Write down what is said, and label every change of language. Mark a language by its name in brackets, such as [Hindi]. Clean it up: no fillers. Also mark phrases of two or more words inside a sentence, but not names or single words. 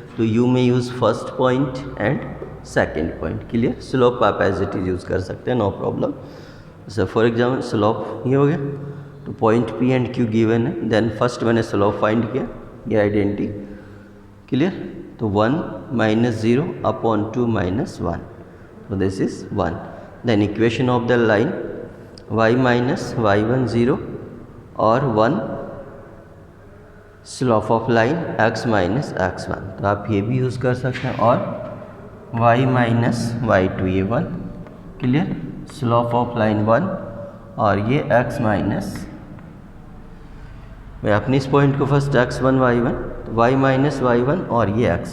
[English] तो u में use first point and second point. क्लियर। स्लोप आप as it is use [Hindi] कर सकते हैं, [English] no problem. so for example slope [Hindi] ये हो गया, तो [English] point P and Q given है, then first मैंने slope find [Hindi] किया, ये [English] आइडेंटिटी। क्लियर। तो 1 - 0 upon 2 - 1, so this is 1. Then equation of the line y minus y1 0 और 1 slope of line x minus x1, [Hindi] तो आप ये भी यूज़ कर सकते हैं, और [English] y minus y2 ये 1। क्लियर। slope of line 1 [Hindi] और ये [English] x minus, [Hindi] मैं अपने इस पॉइंट को [English] first x1 y1, तो y minus y1 [Hindi] और ये [English] x।